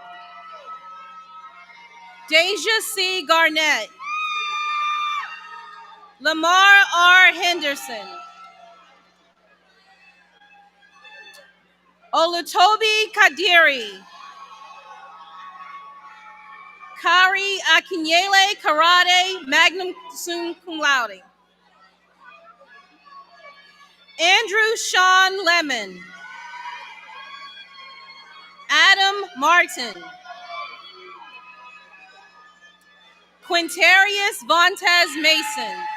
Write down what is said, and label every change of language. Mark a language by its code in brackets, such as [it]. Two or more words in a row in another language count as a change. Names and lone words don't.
[en] Deja C. Garnett. Lamar R. Henderson. Olutobi Kadiri. Kari Akinyele Karate, [la] magna cum laude. [en] Andrew Sean Lemon. Adam Martin. Quintarius Vontez Mason.